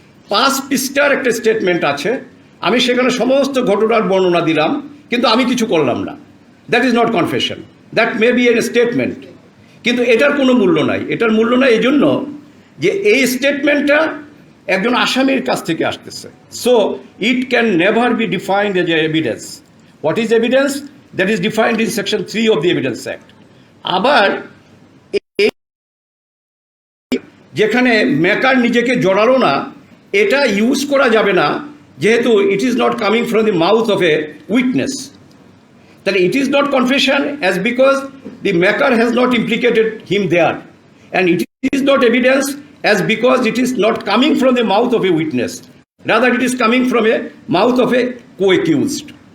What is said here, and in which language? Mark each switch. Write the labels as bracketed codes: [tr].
[bn] 5 পৃষ্ঠার একটা স্টেটমেন্ট আছে, আমি সেখানে সমস্ত ঘটনার বর্ণনা দিলাম, কিন্তু আমি কিছু করলাম না। [en] that is not confession, that may be an statement, [bn] কিন্তু এটার কোনো মূল্য নাই। এটার মূল্য নাই এই জন্য যে এই স্টেটমেন্টটা একজন আসামির কাছ থেকে আসতেছে, [en] So it can never be defined as a evidence. What is evidence? That is defined in section 3 of the Evidence Act. [bn] আবার যেখানে মেকার নিজেকে জড়ালো না, এটা ইউজ করা যাবে না, যেহেতু [en] It is not coming from the mouth of a witness. [bn] তাহলে [en] It is not confession as because the maker has not implicated him there, and it is not evidence as because it is not coming from the mouth of a witness, rather it is coming from a mouth of a co-accused.